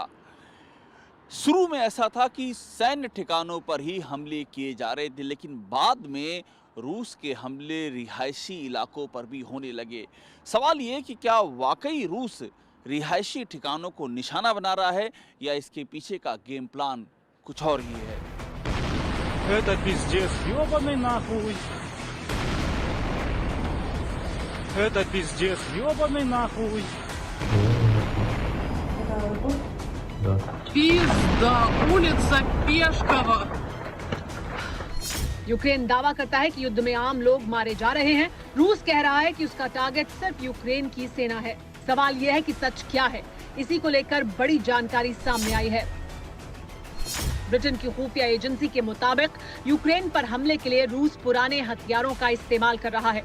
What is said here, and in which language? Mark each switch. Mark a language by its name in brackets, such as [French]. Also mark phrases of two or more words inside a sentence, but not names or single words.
[Hindi] शुरू में ऐसा था कि सैन्य ठिकानों पर ही हमले किए जा रहे थे, लेकिन बाद में रूस के हमले रिहायशी इलाकों पर भी होने लगे। सवाल ये कि क्या वाकई रूस रिहायशी ठिकानों को निशाना बना रहा है या इसके पीछे का [English] game plan [Hindi] कुछ और ही है? [Russian] Это пиздец, ёбаный нахуй. Это пиздец, ёбаный нахуй. Пизда, улица Пешкова. [Hindi] यूक्रेन दावा करता है कि युद्ध में आम लोग मारे जा रहे हैं। रूस कह रहा है कि उसका टारगेट सिर्फ यूक्रेन की सेना है। सवाल यह है कि सच क्या है? इसी को लेकर बड़ी जानकारी सामने आई है। ब्रिटेन की खुफिया एजेंसी के मुताबिक यूक्रेन पर हमले के लिए रूस पुराने हथियारों का इस्तेमाल कर रहा है।